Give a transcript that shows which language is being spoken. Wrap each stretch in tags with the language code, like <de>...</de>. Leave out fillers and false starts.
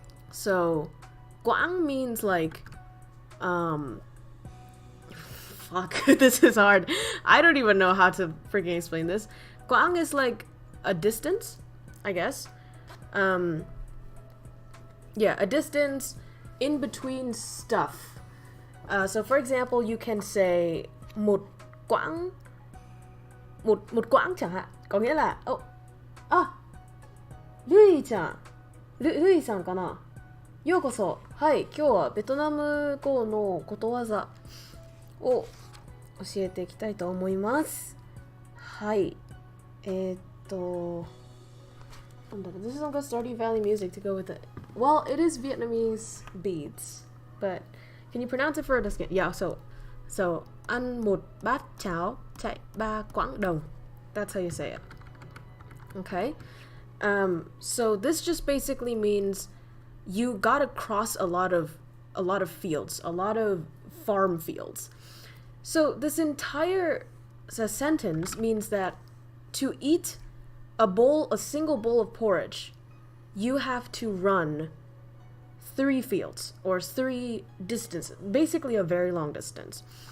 <en>So Quảng means like fuck, this is hard. I don't even know how to freaking explain this. Quảng is like a distance, I guess. A distance in between stuff. So for example, you can say</en> <vi>một quãng chẳng hạn. Có nghĩa là Lui</vi> <ja>さんかな。ようこそ。はい、今日はベトナム語のことわざを教えていきたいと思います。はい。なんだろう。</ja> <en>This is not gonna start Valley music to go with it. Well, it is Vietnamese beats, but can you pronounce it for us again? Yeah, so</en> <vi>ăn một bát cháo chạy 3 quãng đồng.</vi> <en>That's how you say it. Okay? So this just basically means you gotta cross a lot of fields, a lot of farm fields. So this entire sentence means that to eat a single bowl of porridge, you have to run 3 fields or 3 distances, basically a very long distance.</en>